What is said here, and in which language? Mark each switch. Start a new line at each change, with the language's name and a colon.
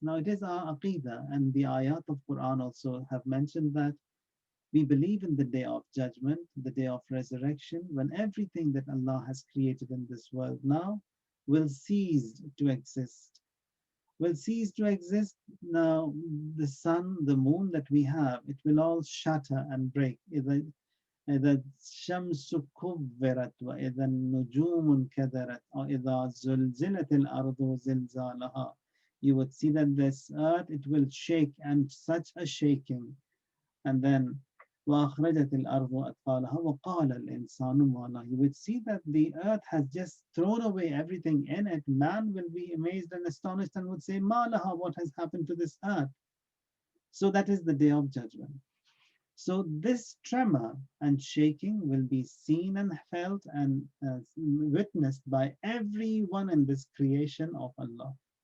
English: Now, it is our aqidah, and the ayat of Quran also have mentioned that we believe in the day of judgment, the day of resurrection, when everything that Allah has created in this world now will cease to exist. Will cease to exist. Now, the sun, the moon that we have, it will all shatter and break.
Arabic: إذا الشمس كبرت وإذا النجوم انكدرت وإذا زلزلت الأرض زلزالها.
English: You would see that this earth, it will shake, and such a shaking. And then
Arabic: وأخرجت الأرض أثقالها وقال الإنسان ما لها.
English: You would see that the earth has just thrown away everything in it. Man will be amazed and astonished and would say,
Arabic: ما لها,
English: what has happened to this earth? So that is the day of judgment. So this tremor and shaking will be seen and felt and witnessed by everyone in this creation of Allah.